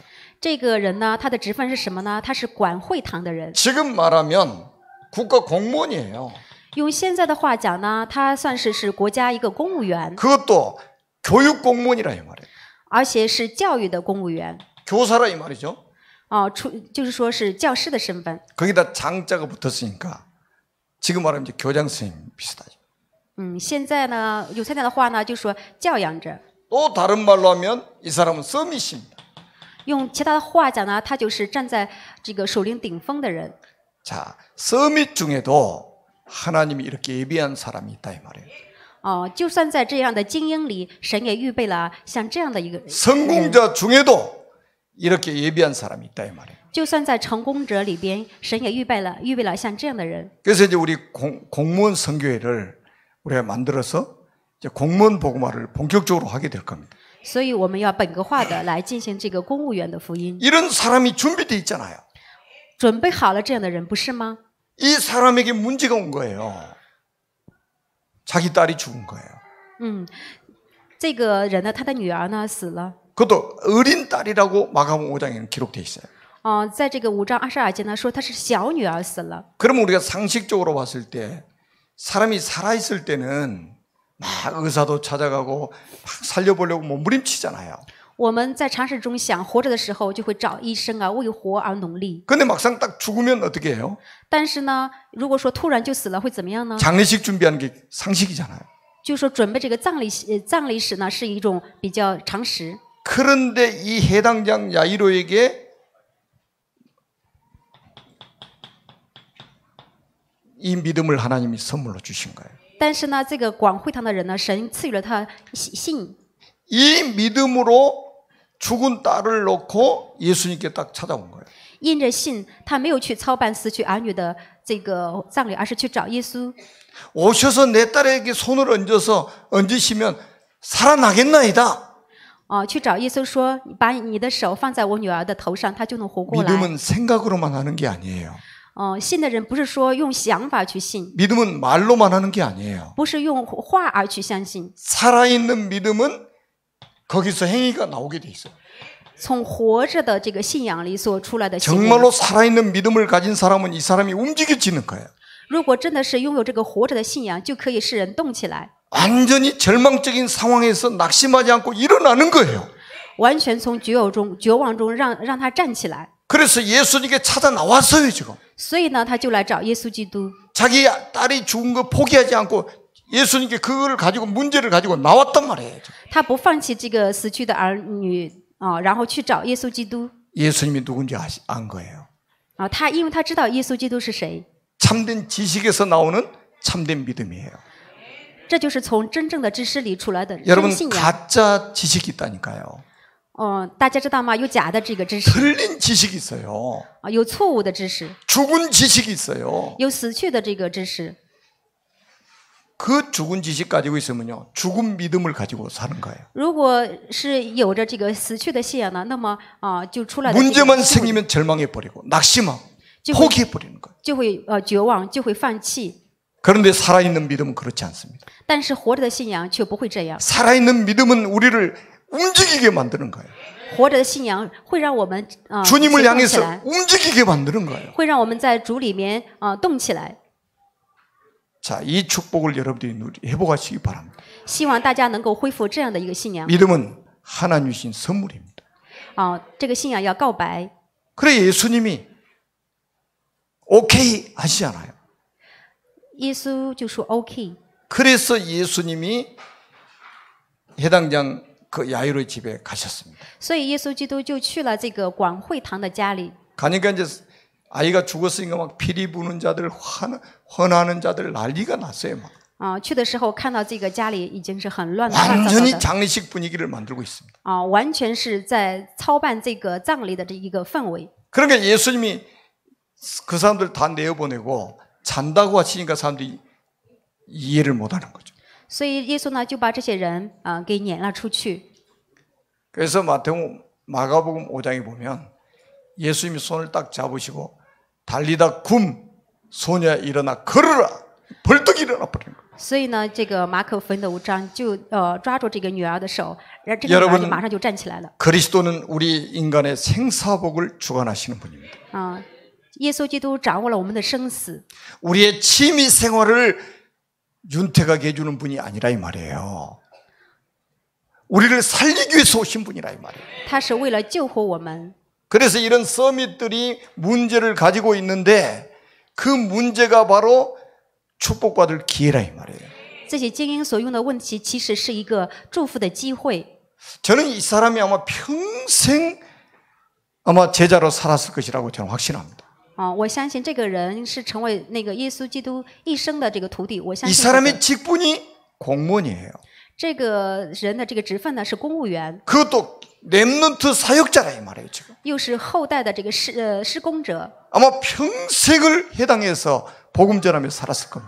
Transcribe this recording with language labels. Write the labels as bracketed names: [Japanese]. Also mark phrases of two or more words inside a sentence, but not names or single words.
[Chinese] 这个人呢，他的职分是什么呢？他是管会堂的人。 [Korean] 지금 말하면 국가 공무원이에요. [Chinese] 用现在的话讲呢，他算是国家一个公务员， [Korean] 그것도 교육 공무원이라 이 말이에요. [Chinese] 而且是教育的公务员。 [Korean] 교사라 이 말이죠. [Chinese] 就是说是教师的身份。 [Korean] 거기다 장자가 붙었으니까 지금 말하면 이제 교장 선생님 비슷하죠. [Chinese] 现在呢，用现在的话呢，就说教养者。 [Korean] 또 다른 말로 하면 이 사람은 서밋입니다. [Chinese] 用其他的话讲呢，他就是站在这个属灵顶峰的人。 [Korean] 자, 서밋 중에도 하나님이 이렇게 예비한 사람이 있다 이 말이에요. [Chinese] 就算在这样的精英里，神也预备了像这样的一个人。 [Korean] 성공자 중에도 이렇게 예비한 사람이 있다 이 말이에요. [Chinese] 就算在成功者里边，神也预备了像这样的人。 [Korean] 그래서 이제 우리 공무원 선교회를 우리가 만들어서 이제 공무원 복음화를 본격적으로 하게 될 겁니다. [Chinese] 所以我们要本格化的来进行这个公务员的福音， [Korean] 이런 사람이 준비돼 있잖아요. [Chinese] 准备好了这样的人，不是吗？ [Korean] 이 사람에게 문제가 온 거예요. 자기 딸이 죽은 거예요. [Chinese] 这个人呢，他的女儿呢死了。 [Korean] 그것도 어린 딸이라고 마가복음 5장에는 기록돼 있어요. [Chinese] 在这个5章22节呢说她是小女儿死了。 [Korean] 그러면 우리가 상식적으로 봤을 때 사람이 살아있을 때는 막 의사도 찾아가고 막 살려보려고 몸부림치잖아요. [Chinese] 我们在常识中想活着的时候，就会找医生啊，为活而努力。 [Korean] 근데 막상 딱 죽으면 어떻게 해요? [Chinese] 但是呢，如果说突然就死了，会怎么样呢？ [Korean] 장례식 준비하는 게 상식이잖아요. [Chinese] 就是说准备这个葬礼史呢，是一种比较常识。 [Korean] 그런데 이 해당장 야이로에게 이 믿음을 하나님이 선물로 주신 거예요. [Chinese] 但是呢，这个管会堂的人呢，神赐予了他信。 [Korean] 이 믿음으로 죽은 딸을 놓고 예수님께 딱 찾아온 거예요. [Chinese] 因着信，他没有去操办死去儿女的这个葬礼，而是去找耶稣。 [Korean] 오셔서 내 딸에게 손을 얹으시면 살아나겠나이다. [Chinese] 去找耶稣说：“把你的手放在我女儿的头上，她就能活过来。” [Korean] 믿음은 생각으로만 하는 게 아니에요. [Chinese] 信的人不是说用想法去信， [Korean] 믿음은 말로만 하는 게 아니에요. [Chinese] 不是用话而去相信。 [Korean] 살아있는 믿음은 거기서 행위가 나오게 돼 있어요. [Chinese] 从活着的这个信仰里所出来的行为， [Korean] 정말로 살아있는 믿음을 가진 사람은 이 사람이 움직여지는 거예요. [Chinese] 如果真的是拥有这个活着的信仰，就可以使人动起来， [Korean] 완전히 절망적인 상황에서 낙심하지 않고 일어나는 거예요. [Chinese] 完全从绝望中让他站起来。 [Korean] 그래서 예수님께 찾아 나왔어요 지금. [Chinese] 所以呢，他就来找耶稣基督。 [Korean] 자기 딸이 죽은 거 포기하지 않고 예수님께 그걸 가지고 문제를 가지고 나왔단 말이에요. [Chinese] 他不放弃这个死去的儿女然后去找耶稣基督。 [Korean] 예수님이 누군지 안 거예요. [Chinese] 因为他知道耶稣基督是谁。 [Korean] 참된 지식에서 나오는 참된 믿음이에요. [Chinese] 这就是从真正的知识里出来的真 [Korean] 여러분 [Chinese] 信仰。 [Korean] 가짜 지식이 있다니까요. [Chinese] 大家知道吗？有假的这个知识， [Korean] 틀린 지식이 있어요. [Chinese] 有错误的知识， [Korean] 죽은 지식이 있어요. [Chinese] 有死去的这个知识。 [Korean] 그 죽은 지식 가지고 있으면요, 죽은 믿음을 가지고 사는 거예요. [Chinese] 如果是有着这个死去的信仰呢，那么就出来的这个 [Korean] 문제만 생기면 절망해 버리고 낙심하고 포기해 버리는 거예요. [Chinese] 就会绝望，就会放弃。 [Korean] 그런데 살아있는 믿음은 그렇지 않습니다. [Chinese] 但是活着的信仰却不会这样， [Korean] 살아있는 믿음은 우리를 움직이게 만드는 거예요. [Chinese] 活着的信仰会让我们行 [Korean] 주님을 [Chinese] 动起 [Korean] 향해서 [Chinese] 来， [Korean] 움직이게 만드는 거예요. [Chinese] 会让我们在主里面动起来。 [Korean] 자, 이 축복을 여러분들이 회복하시기 바랍니다. [Chinese] 希望大家能够恢复这样的一个信仰 [Korean] 믿음은 하나님 주신 선물입니다. [Chinese] 这个信仰要告白。 [Korean] 그래 예수님이 오케이 하시잖아요. [Chinese] 耶稣就说 OK， [Korean] 그래서 예수님이 해당장 그 야이로의 집에 가셨습니다. [Chinese] 所以耶稣基督就去了这个广会堂的家里。 [Korean] 가니까 이제 아이가 죽었으니까 막 피리 부는 자들, 헌하는 자들 난리가 났어요. 막. [Chinese] 去的时候看到这个家里已经是很乱糟 [Korean] 완전히 [Chinese] 的， [Korean] 장례식 분위기를 만들고 있습니다. [Chinese] 完全是在操办这个葬礼的这一个氛围。 [Korean] 그러니까 예수님이 그 사람들 다 내어보내고 잔다고 하시니까 사람들이 이해를 못하는 거죠. [Chinese] 所以耶稣呢就把这些人给撵了出去。 [Korean] 그래서 마가복음 5장에 보면 예수님이 손을 딱 잡으시고 [Aramaic] טליתא קום [Korean] 소녀야 일어나 걸어라 벌떡 일어나 버리는 거예요. [Chinese] 所以呢，这个马可福音的5章就抓住这个女儿的手，然后这个女儿就马上就站起来了。 [Korean] 그리스도는 우리 인간의 생사복을 주관하시는 분입니다. [Chinese] 耶稣基督掌握了我们的生死， [Korean] 우리의 취미 생활을 윤택하게 해주는 분이 아니라 이 말이에요. 우리를 살리기 위해서 오신 분이라 이 말이에요. [Chinese] 他是为了救活我们。 [Korean] 그래서 이런 서밋들이 문제를 가지고 있는데 그 문제가 바로 축복받을 기회라 이 말이에요. [Chinese] 这些精英所用的问题，其实是一个祝福的机会。 [Korean] 저는 이 사람이 아마 평생 아마 제자로 살았을 것이라고 저는 확신합니다. [Chinese] 我相信这个人是成为那个耶稣基督一生的这个徒弟。我相 [Korean] 이 [Chinese] 信 [Korean] 사람의 직분이 공무원이에요. [Chinese] 这个人的这个职分呢是公务员， [Korean] 그것도 렘넌트 사역자라 이 말이에요 지금. [Chinese] 又是后代的这个施工者。 [Korean] 아마 평생을 해당해서 복음 전하며 살았을 겁니다.